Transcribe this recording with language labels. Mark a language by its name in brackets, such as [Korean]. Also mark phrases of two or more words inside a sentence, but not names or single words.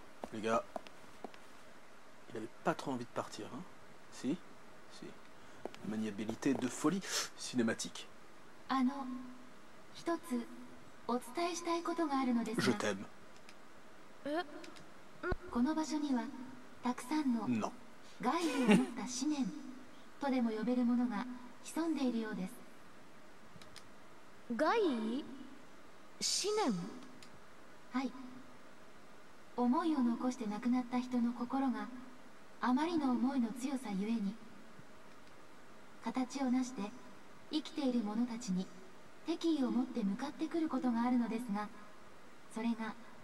[French] Les gars, il avait pas trop envie de partir, hein? Si? Si. Maniabilité de folie cinématique. Je t'aime. Non. 害思念 [Japanese] はい。思いを残して亡くなった人の心があまりの思いの強さゆえに形をなして生きている者たちに敵意を持って向かってくることがあるのですが、それが